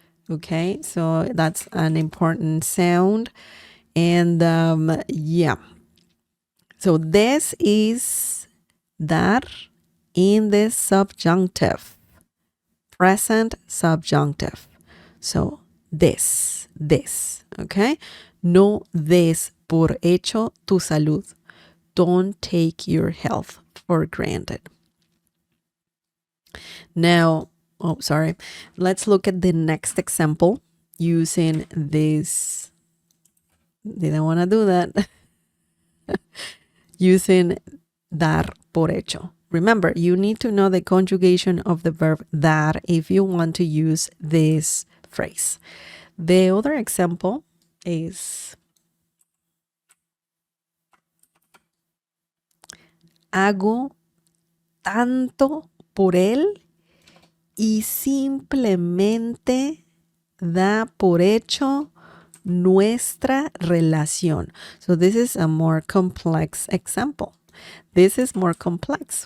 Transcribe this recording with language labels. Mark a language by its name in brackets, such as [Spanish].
[English] Okay, so that's an important sound. And yeah. So this is dar in the subjunctive, present subjunctive. So this, okay? [Spanish] No des por hecho tu salud. [English] Don't take your health for granted. Now, let's look at the next example using this. Didn't want to do that. Using dar por hecho. Remember, you need to know the conjugation of the verb dar if you want to use this phrase. The other example is [Spanish] hago tanto por él y simplemente da por hecho nuestra relación. [English] So this is a more complex example. This is more complex.